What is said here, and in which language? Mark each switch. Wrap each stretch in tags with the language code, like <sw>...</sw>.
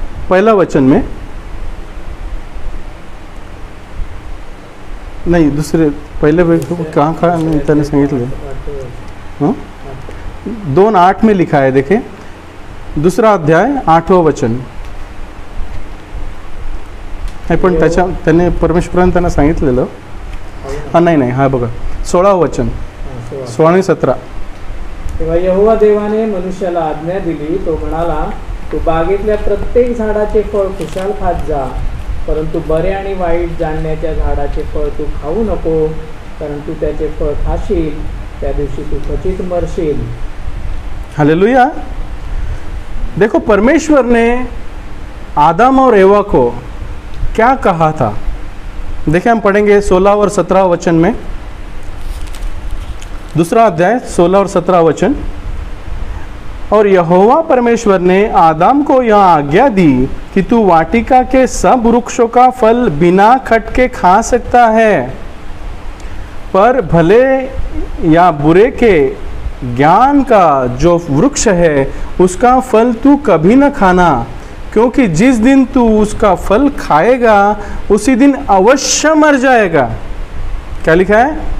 <hi>पहला वचन में नहीं, दूसरे पहले कहाँ कहा</hi> <mr>त्याने सांगितलं?</mr> <hi>2:8 में लिखा है, देखें, दूसरा अध्याय 8वां वचन.</hi> <mr>नाही पण त्याने परमेश्वराने त्यांना सांगितलेलं. नाही हा बघा 16वां वचन, 16 आणि 17. तेव्हा यहोवा देवाने मनुष्याला आज्ञा दिली, तो म्हणाला, तू बागेतल्या प्रत्येक झाडाचे फळ खुशाल खात जा, परंतु बरे आणि वाईट जाणण्याच्या झाडाचे फळ तू खाऊ नको, कारण तू त्याचे फळ खाशील त्या दिवशी तू खचित मरशील. हालेलुया.</mr> <hi>देखो परमेश्वर ने आदम और एवा को क्या कहा था. देखिए हम पढ़ेंगे 16 और 17 वचन में, दूसरा अध्याय 16 और 17 वचन. और यहोवा परमेश्वर ने आदम को यह आज्ञा दी कि तू वाटिका के सब वृक्षों का फल बिना खटके खा सकता है, पर भले या बुरे के ज्ञान का जो वृक्ष है उसका फल तू कभी न खाना, क्योंकि जिस दिन तू उसका फल खाएगा उसी दिन अवश्य मर जाएगा. क्या लिखा है?</hi>